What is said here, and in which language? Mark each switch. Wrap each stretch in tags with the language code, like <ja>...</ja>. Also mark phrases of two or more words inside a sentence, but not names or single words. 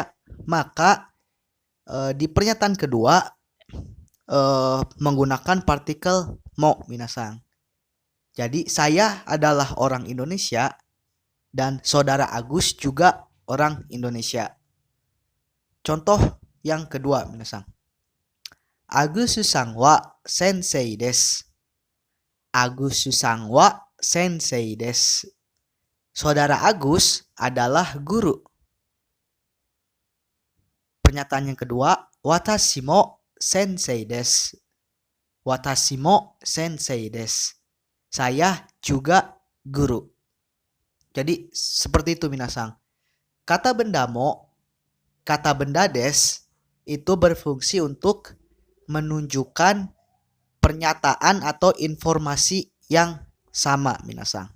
<id>Maka di pernyataan kedua menggunakan</id> <ja>partikel mo</ja> <id>minasang. Jadi saya adalah orang Indonesia dan saudara Agus juga orang Indonesia. Contoh yang kedua minasang.</id> <ja>Agus Susangwa sensei desu. Agus Susangwa sensei desu.</ja> <id>Saudara Agus adalah guru. Pernyataan yang kedua,</id> <ja>watashi mo sensei desu. Watashi mo sensei desu.</ja> <id>Saya juga guru. Jadi seperti itu minasang.</id> <ja>Kata benda mo,</ja> <id>kata benda des itu berfungsi untuk menunjukkan pernyataan atau informasi yang sama minasang.</id>